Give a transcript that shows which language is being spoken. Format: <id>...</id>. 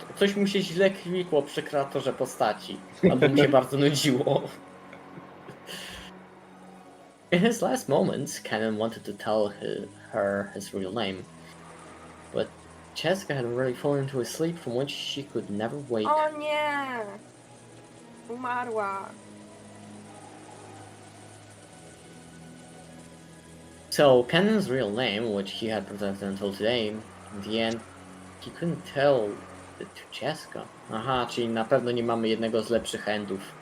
<pl>Coś mu się źle klikło przy kreatorze postaci. Albo mu się bardzo nudziło.</pl> <en>In his last moments, Canon wanted to tell her his real name. But Jessica had already fallen into a sleep from which she could never wake.</en> <pl>O nie! Umarła.</pl> <en>So Canon's real name, which he had protected until today, in the end, he couldn't tell it to Jessica.</en> <pl>Aha, czyli na pewno nie mamy jednego z lepszych endów.</pl>